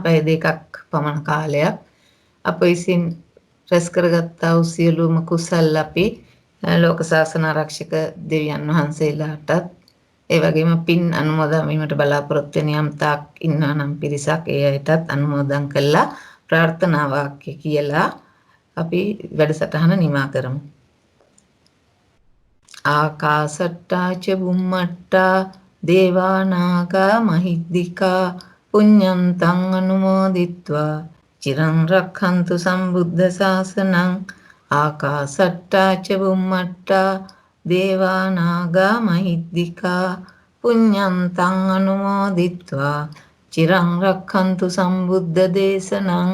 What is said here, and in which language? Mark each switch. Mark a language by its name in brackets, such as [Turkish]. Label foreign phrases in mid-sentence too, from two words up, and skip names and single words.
[Sinhala] පැය දෙකක් පමණ කාලයක් අප විසින් රැස් කරගත්තා වූ සියලුම කුසල් අපි ලෝක ශාසන ආරක්ෂක දෙවියන් වහන්සේලාටත් ඒ වගේම පින් අනුමෝදන් වීමට බලාපොරොත්තු වෙන යම් තාක් ඉන්නා නම් පිරිසක් ඒ අයටත් අනුමෝදන් කළා ප්‍රාර්ථනා වාක්‍ය කියලා අපි වැඩසටහන නිමා කරමු. [Pali] ආකාසට්ටා ච බුම්මට්ටා දේවා නාග මහිද්దికා පුඤ්ඤන්තං අනුමෝදිත්වා චිරං රක්ඛන්තු සම්බුද්ධ ශාසනං. ආකාසට්ටා ච බුම්මට්ටා දේවා නාග මහිද්దికා පුඤ්ඤන්තං අනුමෝදිත්වා චිරං රක්ඛන්තු සම්බුද්ධ දේශනං.